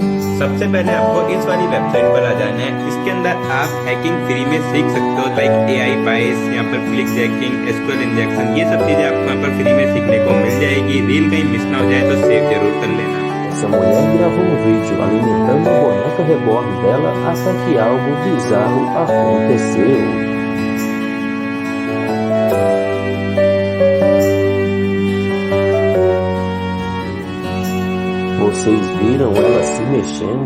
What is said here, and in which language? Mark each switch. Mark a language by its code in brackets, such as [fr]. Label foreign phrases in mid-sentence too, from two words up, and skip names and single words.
[hi] सबसे पहले आपको इस वाली वेबसाइट पर आ जाना है। इसके अंदर आप हैकिंग फ्री में सीख सकते हो, [en] like AI bias, [hi] यहाँ पर [en] click jacking, SQL injection, [hi] ये सब चीजें आपको यहाँ पर फ्री में सीखने को मिल जाएगी। रील कहीं मिस ना हो जाए तो सेव जरूर कर लेना। [pt] Essa mulher gravou um vídeo alimentando a boneca reborn dela até que algo bizarro aconteceu. Vocês viram ela se mexendo?